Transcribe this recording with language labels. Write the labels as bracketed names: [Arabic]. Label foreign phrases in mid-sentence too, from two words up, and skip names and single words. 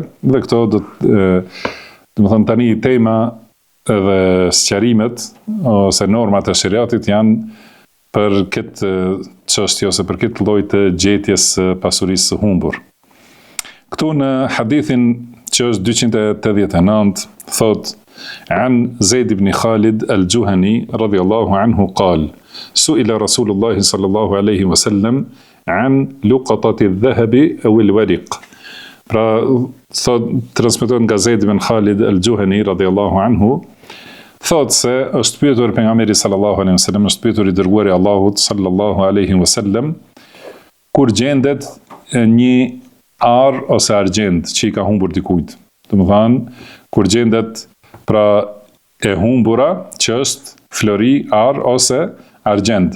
[Albanian] Dhe këto domethënë tani tema dhe sqarimet ose normat e shariatit janë për këtë çështje ose për këtë lloj të gjetjes së pasurisë së humbur. Këtu në hadithin që është 289 thot: [Arabic] عن زيد بن خالد الجهني رضي الله عنه قال سئل رسول الله صلى الله عليه وسلم عن لقطة الذهب أو الورق. [Albanian] Pra thot, transmetohet nga Zaid ibn Khalid al-Juhani [Arabic] رضي الله عنه, [Albanian] thot se është pyetur pejgamberi [Arabic] صلى الله عليه وسلم, [Albanian] është pyetur i dërguari i Allahut [Arabic] صلى الله عليه وسلم, [Albanian] kur gjendet një ar ose argjend që i ka humbur dikujt. Domethënë, kur gjendet pra e humbura që është flori, ar ose argjend.